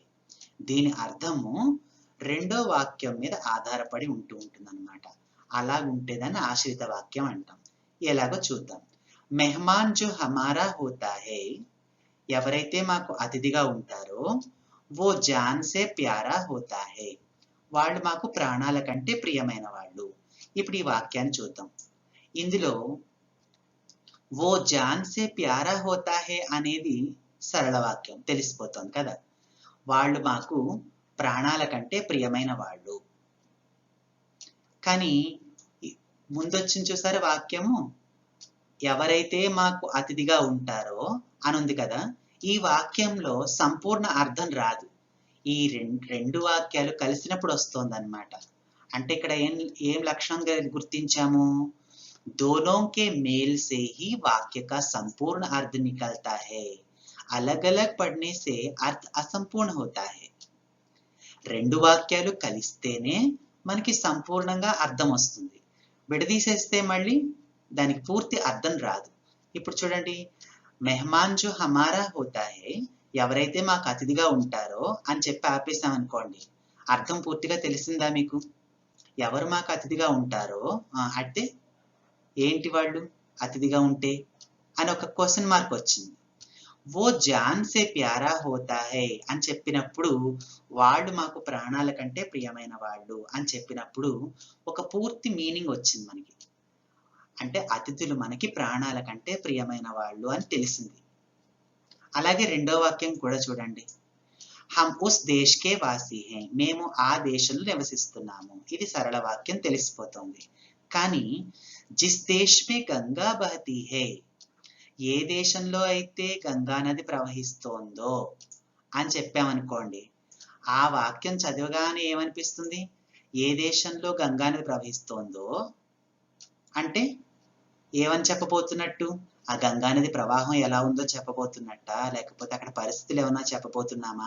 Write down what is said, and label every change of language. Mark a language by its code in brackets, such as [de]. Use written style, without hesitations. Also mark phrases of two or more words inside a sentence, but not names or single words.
[te] దీని అర్థము రెండో వాక్యం మీద ఆధారపడి ఉంటుందన్నమాట. అలాగుంటే దాన్ని ఆశ్రిత వాక్యం అంటాం. ఎలాగో చూద్దాం. [hi] मेहमान जो हमारा होता है, [te] ఎవరైతే మాకు అతిథిగా ఉంటారో, [hi] वो जान से प्यारा होता है, [te] వాళ్ళు మాకు ప్రాణాల కంటే ప్రియమైన వాళ్ళు. ఇప్పుడు ఈ వాక్యాన్ని చూద్దాం. ఇందులో [hi] वो जान से प्यारा होता है [te] అనేది సరళ వాక్యం, తెలిసిపోతుంది కదా. వాళ్ళు మాకు ప్రాణాల కంటే ప్రియమైన వాళ్ళు. కానీ ముందొచ్చింది చూసారా వాక్యము, ఎవరైతే మాకు అతిథిగా ఉంటారో అనుంది కదా. ఈ వాక్యంలో సంపూర్ణ అర్థం రాదు, ఈ రెండు వాక్యాలు కలిసినప్పుడు వస్తుంది అన్నమాట. అంటే ఇక్కడ ఏం లక్షణంగా గుర్తించాము, [hi] दोनों के मेल से ही वाक्य का संपूर्ण अर्थ निकलता है, अलग अलग पढ़ने से अर्थ असंपूर्ण होता है. [te] రెండు వాక్యాలు కలిస్తేనే మనకి సంపూర్ణంగా అర్థం వస్తుంది, విడదీసేస్తే మళ్ళీ దానికి పూర్తి అర్థం రాదు. ఇప్పుడు చూడండి, [hi] मेहमान जो हमारा होता है, [te] ఎవరైతే మాకు అతిథిగా ఉంటారో అని చెప్పి ఆపేసాం అనుకోండి, అర్థం పూర్తిగా తెలిసిందా మీకు? ఎవరు మాకు అతిథిగా ఉంటారో అంటే ఏంటి వాళ్ళు అతిథిగా ఉంటే అని ఒక [en] question mark [te] వచ్చింది. [hi] वो जान से प्यारा होता है [te] అని చెప్పినప్పుడు వాళ్ళు మాకు ప్రాణాల కంటే ప్రియమైన వాళ్ళు అని చెప్పినప్పుడు ఒక పూర్తి మీనింగ్ వచ్చింది మనకి. అంటే అతిథులు మనకి ప్రాణాల కంటే ప్రియమైన వాళ్ళు అని తెలిసింది. అలాగే రెండో వాక్యం కూడా చూడండి. [hi] हम उस देश के वासी है, [te] మేము ఆ దేశంలో నివసిస్తున్నాము. ఇది సరళ వాక్యం తెలిసిపోతుంది. కానీ [hi] जिस देश मे गंगा बहती है, [te] ఏ దేశంలో అయితే గంగా నది ప్రవహిస్తోందో అని చెప్పామనుకోండి, ఆ వాక్యం చదవగానే ఏమనిపిస్తుంది? ఏ దేశంలో గంగా నది ప్రవహిస్తోందో అంటే ఏమని చెప్పబోతున్నట్టు? ఆ గంగా నది ప్రవాహం ఎలా ఉందో చెప్పబోతున్నట్ట, లేకపోతే అక్కడ పరిస్థితులు ఏమన్నా చెప్పబోతున్నామా?